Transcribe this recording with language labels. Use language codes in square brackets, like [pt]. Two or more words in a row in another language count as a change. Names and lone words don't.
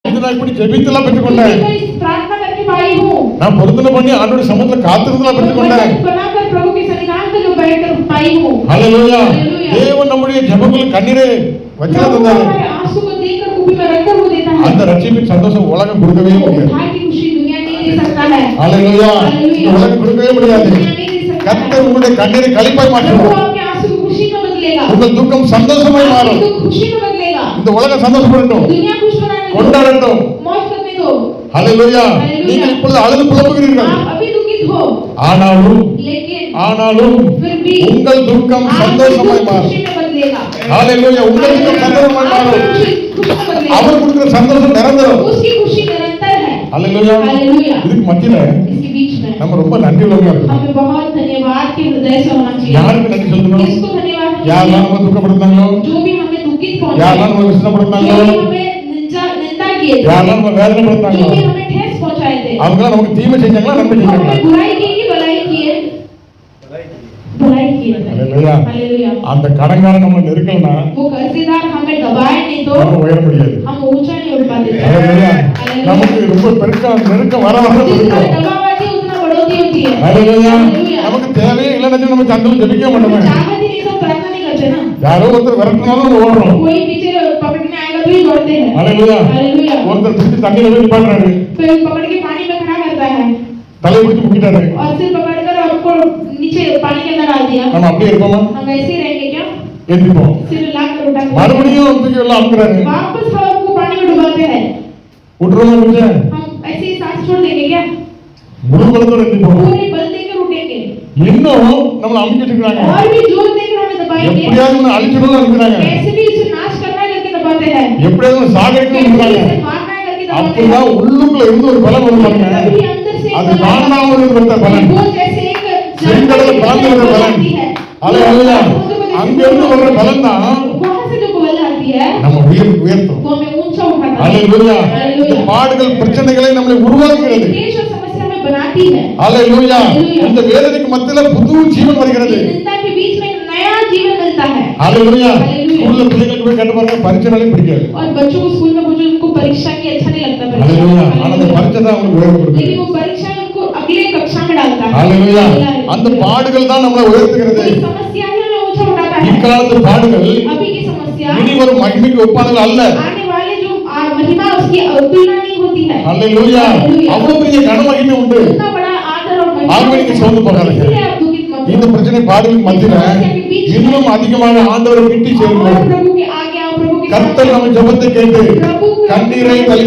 [ta] நான் இப்படி ஜெபித்தலாம் பெற்றுக்கொண்டேன். [hi] प्रार्थना करके पाई हूँ। [ta] நான் பொருத்தனை பண்ணி ஆண்டவருடைய சமூகத்துல காத்திருந்தலாம் பெற்றுக்கொண்டேன். [hi] बनाकर प्रभु के सन्निधान में जो बैठकर पाई हूँ। [ta] ஹalleluya. தேவன் நம்முடைய ஜெபங்களுக்கு கண்ணீரை வச்சிட்டு தந்தாரு. [hi] हमारे आंसू को देखकर कुपी में रखकर वो देता है। [ta] அந்த ரட்சிப்பின் சந்தோஷம் உலகம் கொடுக்கவே முடியாது. [hi] भाई की खुशी दुनिया नहीं दे सकता है। [ta] ஹalleluya. உலகம் கொடுக்கவே முடியாது. கர்த்தர் உங்களுடைய கண்ணீரை களிப்பாய் மாற்றுவார். [hi] प्रभु आपके आंसू को खुशी में बदलेगा। [ta] உங்கள் துக்கம் சந்தோஷமாய் மாறும். [hi] दुख खुशी में बदलेगा। [ta] இந்த உலகம் சந்தோஷப்படட்டும். [hi] दुनिया खुश बनाने दो। [ta] கொண்டாடட்டும். [hi] मौज करने दो। [ta] ஹalleluya. நீங்கள் இப்பொழுது அழுது புலம்புகிறீர்கள். [hi] आप अभी दुखित हो। [ta] ஆனாலும் [hi] फिर भी [ta] உங்கள் துக்கம் சந்தோஷமாய் மாறும். [hi] खुशी में बदलेगा। [ta] ஹalleluya. உங்கள் துக்கம் சந்தோஷமாய் மாறும். அவர் கொடுக்கிற சந்தோஷம் நிரந்தரம். [hi] उसकी खुशी निरंतर है। [ta] ஹalleluya. [hi] हालेलुया। [ta] இதுக்கு மத்தியில [hi] इसके बीच में [ta] நம்ம ரொம்ப நன்றி உள்ளவங்களா இருக்கணும். [hi] हमें बहुत धन्यवाद के हृदय से होना चाहिए। [ta] யாருக்கு நன்றி சொல்லணும்? [hi] किसको धन्यवाद होना [ta] யாரெல்லாம் [hi] चाहिए? [ta] நம்ம துக்கப்படுத்தாங்களோ, [hi] जो भी हमें दुखित [ta] யாரெல்லாம் [hi] पहुंचाए, [ta] நம்ம [hi] जो [ta] விசனப்படுத்தாங்களோ, [hi] भी हमें निंदा किए थे, [ta] யாரெல்லாம் நம்ம [hi] जो [ta] வேதனைப்படுத்தாங்களோ, [hi] भी हमें ठेस पहुंचाए थे, [ta] அவங்க நமக்கு தீமை செஞ்சாங்களா நன்மை செஞ்சாங்களா? [hi] हमें बुराई की कि भलाई की है? भलाई की है। [ta] ஹalleluya. [hi] हालेलुया। [ta] அந்த கடன்காரன் நம்ம நெருக்கலனா [hi] वो कर्जदार हमें दबाए नहीं तो [ta] நம்ம உயர முடியாது. [hi] हम ऊंचा नहीं उठ पाते थे। [ta] ஹalleluya. [hi] हालेलुया। [ta] நமக்கு ரொம்ப நெருக்கம் வர வர [hi] जितना [ta] இருக்கும். [hi] दबाव आती है उतना बढ़ोतरी होती है। [ta] ஹalleluya. [hi] हालेलुया। [ta] நமக்கு தேவையே இல்லைன்னு நம்ம சந்தோஷம் ஜெபிக்க மாட்டோமே. [hi] चाहत ही नहीं तो प्रार्थना नहीं करते ना। [ta] யாரோ ஒருத்தர் விரட்டினாலும் நம்ம ஓடுறோம். [hi] कोई पीछे पकड़ने आएगा तो ही दौड़ते हैं। [ta] ஹalleluya. [hi] हालेलुया। [ta] ஒருத்தர் பிடிச்சு தண்ணியில போய் நிப்பாட்டுறாரு. [hi] फिर पकड़ के पानी में खड़ा करता है [ta] தலையை பிடிச்சு முக்கிட்டாரு. [hi] और सिर पकड़कर आपको नीचे पानी के अंदर डाल दिया। [ta] நம்ம அப்படியே இருப்போமா? [hi] हम ऐसे ही रहेंगे क्या? [ta] எந்திரிப்போம். [hi] सिर लाकर उठा [ta] மறுபடியும் தூக்கி எல்லாம் அமுக்குறாரு. [hi] वापस हम आपको पानी में डुबाते हैं। [ta] விட்டுறோமா பிடிச்ச? [hi] हम ऐसे ही सांस छोड़ देंगे क्या? [ta] முழு பலத்தோட எந்திரிப்போம். [hi] पूरे बल देकर उठेंगे [ta] இன்னும் நம்மள அமுக்கிட்டு இருக்காங்க. [hi] और भी जोर देकर हमें दबाएंगे। [ta] எப்படியாவது ஒண்ணு அழிச்சிடணும்னு நினைக்கிறாங்க. [hi] कैसे भी इसे नाश करना है करके दबाते हैं। [ta] எப்படியாவது ஒண்ணு சாகடிக்கணும்னு [hi] कैसे [ta] நினைக்கிறாங்க. [hi] इसे मारना है करके दबाते [ta] அப்பதான் [hi] हैं। [ta] உள்ளுக்குள்ள இருந்து ஒரு பலம் வரும் பாருங்க. [hi] तभी अंदर से [ta] அது காணாமல் இருக்கிற பலன். [hi] वो जैसे एक [ta] செங்கடல பிளந்து வர பலன். ஹalleluya. அங்க இருந்து வர பலன் தான் [hi] वहां से जो बल आती है [ta] நம்ம உயர்த்தும். [hi] वो हमें ऊंचा उठाता है। [ta] ஹalleluya. இந்த பாடுகள் பிரச்சனைகளை நம்மளை உருவாக்குகிறது. [hi] क्लेश और समस्या में बनाती है। [ta] ஹalleluya. இந்த வேதனைக்கு மத்தியில புது ஜீவன் வருகிறது. [hi] चिंता के बीच में एक नया जीवन मिलता है। [ta] ஹalleluya. [hi] हालेलुया। [ta] ஸ்கூல்ல பிள்ளைகளுக்கு போய் கேட்டு பாருங்க, பரீட்சைனாலே பிடிக்காது. [hi] और बच्चों को स्कूल में मुझे उनको परीक्षा की अच्छा नहीं लगता [ta] ஹalleluya. ஆனா அந்த [hi] परीक्षा। [ta] பரீட்சை தான் அவங்களுக்கு உயர்வு கொடுக்குது. [hi] लेकिन वो परीक्षा उनको अगले कक्षा में डालता है। [ta] ஹalleluya. அந்த பாடுகள் தான் நம்மளை உயர்த்துகிறது. [hi] कोई समस्या ही हमें ऊंचा उठाता है। [ta] இக்காலத்து பாடுகள் [hi] अभी की समस्या [ta] இனி வரும் மகிமைக்கு ஒப்பானது அல்ல. [hi] आने वाले जो महिमा उसकी तुलना नहीं होती है। [ta] ஹalleluya. அவ்வளவு பெரிய கனமகிமை உண்டு. [hi] इतना बड़ा आदर और महिमा [ta] ஆகவே நீங்க சோர்ந்து போகாதீங்க. [hi] इसलिए आप दुखित मत [ta] இந்த [hi] हो। [ta] பிரச்சனை பாடுகளுக்கு மத்தியில இன்னும் அதிகமாக ஆண்டவரை கிட்டி [hi] और [ta] சேருங்கள். [hi] प्रभु के आगे आओ, प्रभु के [ta] கர்த்தர் நம்ம ஜெபத்தை கேட்டு [hi] प्रभु [ta] கண்ணீரை